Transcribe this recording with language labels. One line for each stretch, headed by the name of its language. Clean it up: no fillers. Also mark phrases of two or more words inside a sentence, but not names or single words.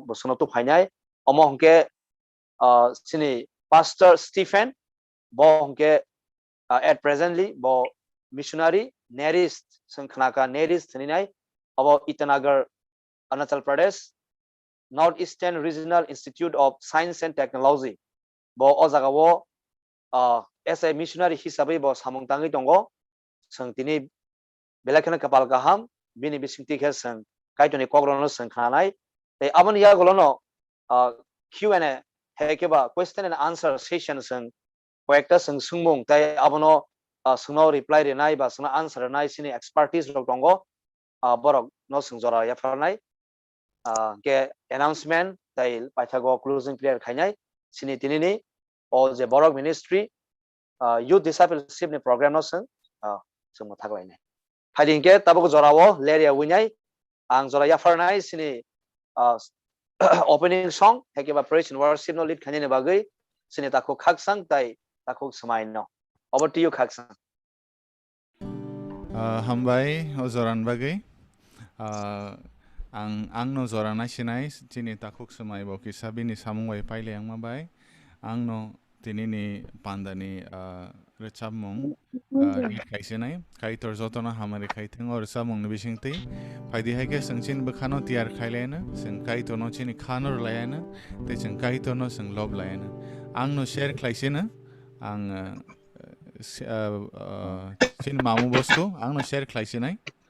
Kok Borok: bosono tu phainai omo hongke sini pastor Stephen bo hongke
English: at presently
Kok Borok: bo missionary nerist sing khnaka nerist sininai abo Itanagar Arunachal Pradesh Northeastern Regional Institute of Science and Technology bo o jaga wo
English: as a missionary
Kok Borok: hisabai bo samung tangi tongo sing tini belakhana kapal kaham bini bisingti khe sing kaitoni kokrono sing khanai te abon yagolono Q&A hekeba
English: question and answer session
Kok Borok: sing koekta sing sungmung tai abono sungno reply renai ba sungno answer renai sini expertise rok tongo borok no sing jora yafarnai ke announcement tai paithago
English: closing prayer
Kok Borok: khainai sini tinini o je borok
English: ministry youth discipleship
Kok Borok: ni program no sing sung thaklai nai phaiding ke tabuk jorawo leria winai ang jora yafarnai sini
English: opening song
Kok Borok: hekeba
English: praise and worship
Kok Borok: no lead khaini ne bagai sini takuk khaksang tai takuk smai no
English: over to you
Kok Borok: khaksang Hambai ozoran bagai ang no zorana sinai tini takuk smai bo kisabini samungwai paile ang mabai ang no tinini pandani rechabmung kaisenai Kaitor jotona hamari kaiteng or samung ni bisingti phaidi haike singchin bakhano tiar khailena sing Kaitor no chini khanor layana te sing Kaitor no sing lob layana ang no share khlaisena ang chin mamu bostu ang no share khlaisenai